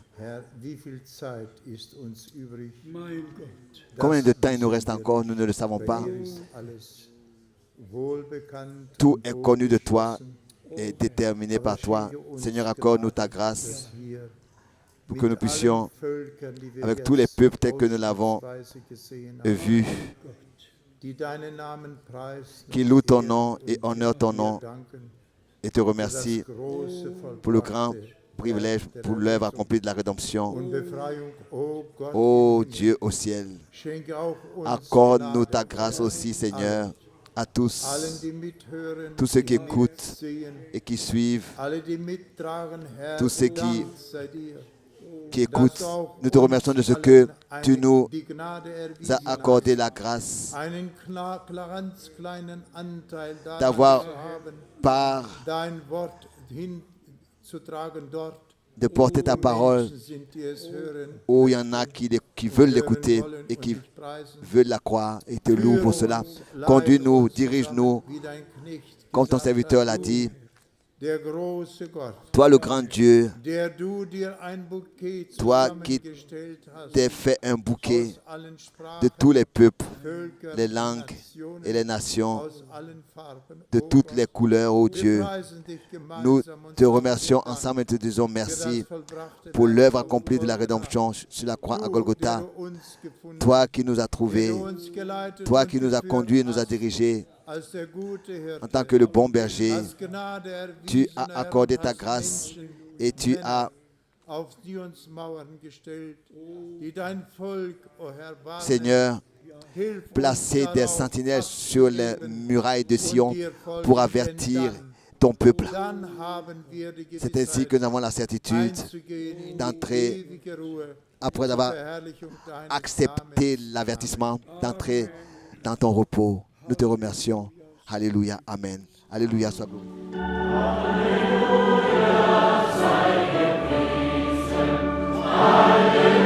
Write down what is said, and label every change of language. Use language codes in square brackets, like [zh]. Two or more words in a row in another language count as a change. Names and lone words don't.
[de] Herr, wie viel Zeit ist uns übrig? mein Gott, [fr] combien de temps il nous reste encore, nous ne le savons pas. [de] Dir ist alles wohlbekannt [fr] Tout [de] und [fr] est connu de toi [de] wohlbeschlossen, [fr] et déterminé par toi. Seigneur, accorde-nous ta grâce [de] hier [fr] pour que nous [de] mit [fr] puissions, [de] allen Völkern, die wir [fr] avec tous les [de] jetzt [fr] peuples tels que nous l'avons [de] ausnahmsweise gesehen haben, [fr] vu, [de] die deinen Namen preisen [fr] qui louent ton [de] und [fr] nom [de] ehren [fr] et [de] und [fr] honorent ton [de] dir [fr] nom [de] danken [fr] et te [de] für das [fr] remercie [de] große [fr] pour le grand [de] vollbrachte [fr] privilège, pour l'œuvre accomplie de la rédemption. [de] und Befreiung. Oh Gott, [fr] Ô Dieu au ciel, [de] schenke auch uns [fr] accorde-nous ta [de] Gnade, [fr] grâce aussi, Seigneur, à tous, [de] allen, die mithören, [fr] tous ceux qui [de] die [fr] écoutent [de] mitsehen, [fr] et qui suivent, [de] alle, die mittragen, Herr, [fr] tous ceux qui- [de] Dank sei dir, [fr] qui [de] dass [fr] écoutent. [de] du auch [fr] Nous te remercions de ce [de] uns [fr] que [de] allen [fr] tu nous [de] die Gnade [fr] as [de] erwiesen [fr] accordé [de] hast, [fr] la grâce [de] einen ganz kleinen Anteil daran [fr] D'avoir- [de] zu haben, [fr] par [de] dein Wort hinzutragen dort, [fr] de porter ta [de] wo [fr] parole [de] Menschen sind, die es hören, [fr] où il y en a qui veulent l'écouter [de] hören wollen [fr] et [de] und [fr] qui [de] dich preisen. [fr] veulent la croire et te louent pour cela. [de] Führe uns, [fr] Conduis-nous, [de] leite uns [fr] dirige-nous, [de] zusammen, wie dein Knecht [fr] comme ton [de] gesagt [fr] serviteur [de] hat, [fr] l'a [de] du, [fr] dit. [de] der große Gott, [fr] Toi, le grand Dieu, [de] der du dir ein Bouquet [fr] Toi qui [de] zusammengestellt hast, [fr] t'es fait un bouquet [de] aus allen Sprachen, [fr] de tous les peuples, [de] Völkern, [fr] les langues [de] Nationen, [fr] et les nations, [de] aus allen Farben. [fr] de [de] Oh [fr] toutes [de] Gott, [fr] les couleurs, ô [de] wir [fr] Dieu. [de] preisen dich [fr] Nous [de] gemeinsam und [fr] te [de] sagen [fr] remercions [de] dir Dank [fr] ensemble et te disons [de] für [fr] merci [de] das vollbrachte [fr] pour [de] Werk [fr] l'œuvre [de] auf [fr] accomplie de la [de] Golgatha. [fr] rédemption sur la croix à [de] Du, [fr] Golgotha. [de] der du uns gefunden [fr] Toi qui nous as [de] hast, [fr] trouvés, [de] der du uns geleitet [fr] toi [de] und [fr] qui nous as [de] geführt [fr] conduits et nous as [de] hast, [fr] dirigés [de] als der gute Hirte, [fr] en tant que le bon berger. [de] hast Gnade [fr] Tu [de] erwiesen, [fr] as [de] Herr, [fr] accordé [de] und [fr] ta [de] hast [fr] grâce [de] Menschen, [fr] et tu [de] Männer [fr] as [de] auf die uns Mauern gestellt, die dein Volk, o Herr, warnen. [fr] Seigneur, [de] Hilf uns [fr] placé des [de] darauf, [fr] sentinelles [de] Acht zu [fr] sur les [de] geben [fr] murailles de [de] und [fr] Sion [de] dir folgen, [fr] pour [de] denn [fr] avertir [de] dann- [fr] ton peuple. [de] dann haben wir die [fr] C'est ainsi [de] Gewissheit, [fr] que nous avons la certitude, [de] einzugehen in die [fr] d'entrer, [de] ewige Ruhe, [fr] après [de] zur [fr] avoir [de] Verherrlichung deines [fr] accepté [de] Namens. [fr] l'avertissement, d'entrer dans ton repos. Nous te remercions. Alléluia. Amen. Alléluia. Sois glorifié. Alléluia.